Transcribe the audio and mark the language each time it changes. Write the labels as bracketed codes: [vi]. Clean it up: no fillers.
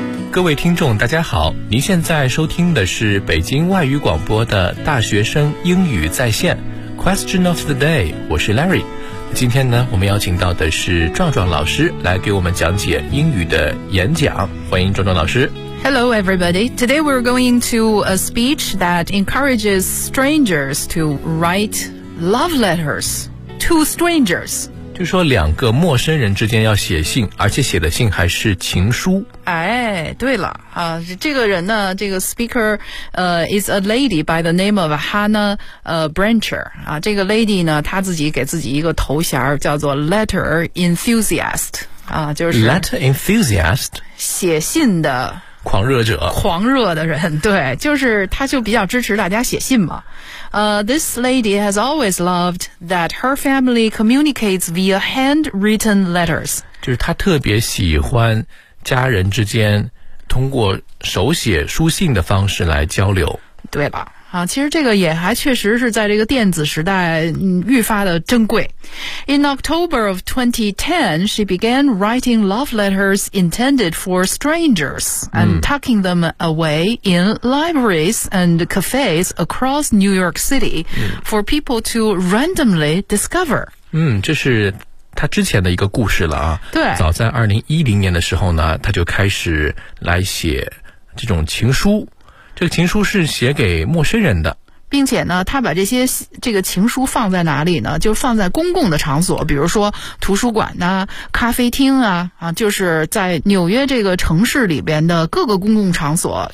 [zh] 各位听众大家好，您现在收听的是北京外语广播的大学生英语在线 [en] Question of the day， [zh] 我是 Larry。今天呢，我们邀请到的是壮壮老师来给我们讲解英语的演讲，欢迎壮壮老师。 [en] Hello everybody, today we're going to a speech that encourages strangers to write love letters to strangers， [zh] 就说两个陌生人之间要写信，而且写的信还是情书。哎，对了啊，这个人呢，这个 [en] speaker is a lady by the name of Hannah Brancher [zh] 啊，这个 lady 呢，她自己给自己一个头衔叫做 letter enthusiast 啊，就是 [en] letter enthusiast [zh] 写信的狂热者，狂热的人，对，就是他就比较支持大家写信嘛。 [en] This lady has always loved that her family communicates via handwritten letters. [zh] 就是她特别喜欢家人之间通过手写书信的方式来交流。对吧？啊，其实这个也还确实是在这个电子时代愈发的珍贵。 [en] In October of 2010, she began writing love letters intended for strangers and tucking them away in libraries and cafes across New York City for people to randomly discover. [zh] 嗯，这是她之前的一个故事了啊。对。早在2010年的时候呢，她就开始来写这种情书。这个情书是写给陌生人的，并且呢，他把这些这个情书放在哪里呢？就放在公共的场所，比如说图书馆呐、咖啡厅啊，啊，就是在纽约这个城市里边的各个公共场所。